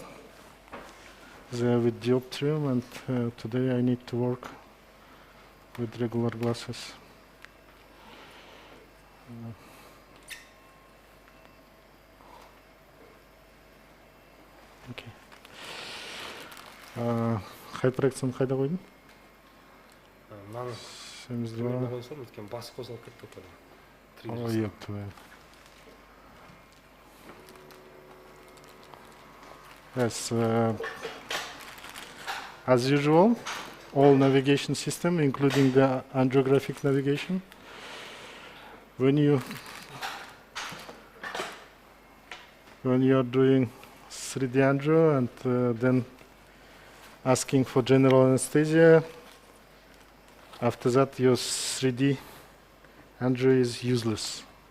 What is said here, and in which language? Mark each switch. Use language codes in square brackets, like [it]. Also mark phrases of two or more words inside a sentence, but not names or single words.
[en] They are with dioptrium, and today I need to work with regular glasses. Okay. [kk] Hyperexon қайда қойдың? Мынаны 72. қойсам, өткен басы қозғалып кетті ғой. [en] Oh, yep. Yes. As usual, all navigation system, including the angiographic navigation, when you when you are doing 3D angio and then asking for general anesthesia, after that your 3D angio is useless.